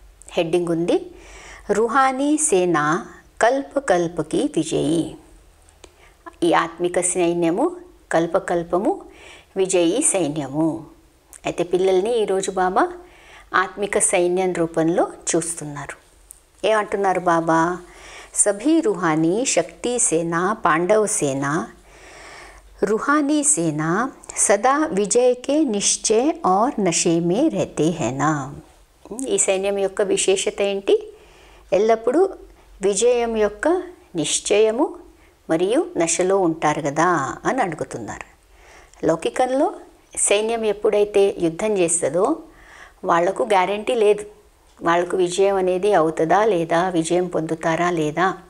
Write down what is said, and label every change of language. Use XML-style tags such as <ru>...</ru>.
<te>Heading ఉంది</te> <hi>రుహానీ సేనా కల్ప కల్పకి విజయీ.</hi> <te>ఈ ఆత్మిక సైన్యము కల్పకల్పము విజయీ సైన్యము. అయితే పిల్లల్ని ఈరోజు బాబా ఆత్మిక సైన్యం రూపంలో చూస్తున్నారు. ఏమంటున్నారు బాబా?</te> <hi>సభీ రుహానీ శక్తి సేనా, పాండవ సేనా, रूहानी सेना सदा विजय के निश्चय और नशे में रहते हैं ना.</hi> <te>ఈ సైన్యం యొక్క విశేషత ఏంటి? ఎల్లప్పుడూ విజయం యొక్క నిశ్చయము మరియు నశలో ఉంటారు కదా అని అడుగుతున్నారు. లౌకికంలో సైన్యం ఎప్పుడైతే యుద్ధం చేస్తుందో వాళ్లకు గ్యారంటీ లేదు, వాళ్లకు విజయం అనేది అవుతుందా లేదా, విజయం పొందుతారా లేదా.</te>